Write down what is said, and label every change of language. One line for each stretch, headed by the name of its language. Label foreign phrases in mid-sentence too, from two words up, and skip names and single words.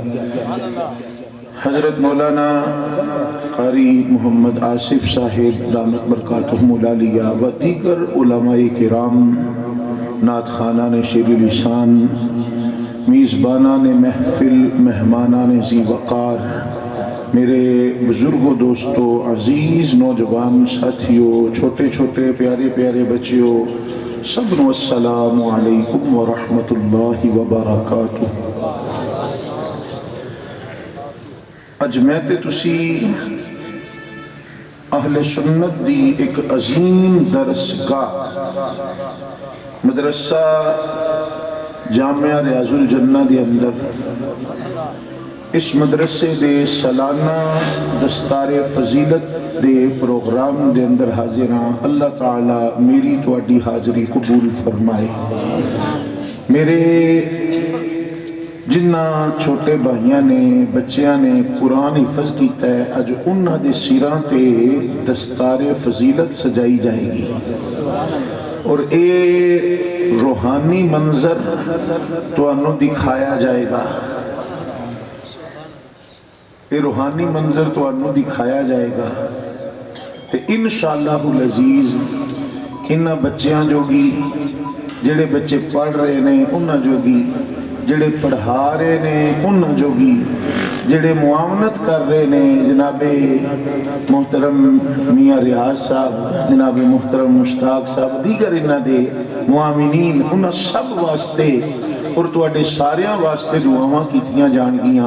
Urdu: حضرت مولانا قاری محمد آصف صاحب دامت برکاتہم العالیہ و دیگر علماء کرام، نعت خوانان شیر لسان، میزبانان محفل، مہمانان ذی وقار، میرے بزرگوں، دوستوں، عزیز نوجوان ساتھیوں، چھوٹے چھوٹے پیارے پیارے بچیوں، سبن
Arabic: السلام علیکم ورحمت اللہ وبرکاتہ.
Punjabi: اج میں تے تسی اہل سنت دی ایک عظیم درس گاہ مدرسہ جامعہ ریاض الجنہ دی اندر اس مدرسے دے سالانہ دستار فضیلت دے پروگرام دے اندر حاضراں. اللہ تعالیٰ میری تواڈی حاضری قبول فرمائے. میرے جنہ چھوٹے بھائیاں نے بچیاں نے قرآن حفظ کیتا ہے، اج انہاں دے سراں تے دستار فضیلت سجائی جائے گی اور اے روحانی منظر تو انہوں دکھایا جائے گا.
Urdu: یہ روحانی منظر تو انہوں دکھایا جائے گا.
Arabic: انشاءاللہ العزیز
Punjabi: انہاں بچیاں جوگی، جہڑے بچے پڑھ رہے نے انہاں جوگی، جہڑے پڑھا رہے نے انہاں جوگی، جہڑے معاونت کر رہے نے جناب محترم میاں ریاض صاحب، جناب محترم مشتاق صاحب، دیگر انہاں دے معاونین، انہاں سب واسطے اور تہاڈے ساریاں واسطے دعاواں کیتیاں جانگیاں.